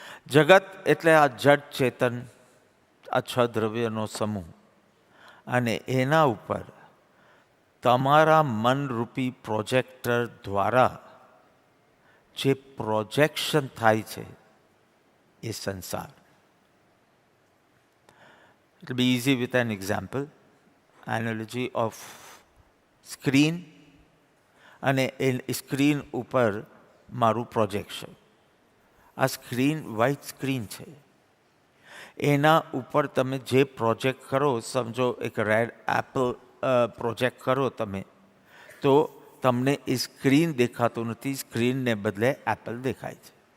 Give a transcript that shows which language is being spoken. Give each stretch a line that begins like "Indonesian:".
Gujarati: જગત એટલે આ જડ ચેતન, આ 6 દ્રવ્યનો સમૂહ, અને એના ઉપર તમારા મનરૂપી પ્રોજેક્ટર દ્વારા જે પ્રોજેક્શન થાય છે એ સંસાર.
English: It will be easy with an example, analogy of screen,
Gujarati: અને એ સ્ક્રીન ઉપર મારું પ્રોજેક્શન. આ સ્ક્રીન વ્હાઇટ સ્ક્રીન છે, એના ઉપર તમે જે પ્રોજેક્ટ કરો, સમજો એક રેડ એપલ પ્રોજેક્ટ કરો તમે, તો તમને એ સ્ક્રીન દેખાતું નથી, સ્ક્રીનને બદલે એપલ દેખાય છે.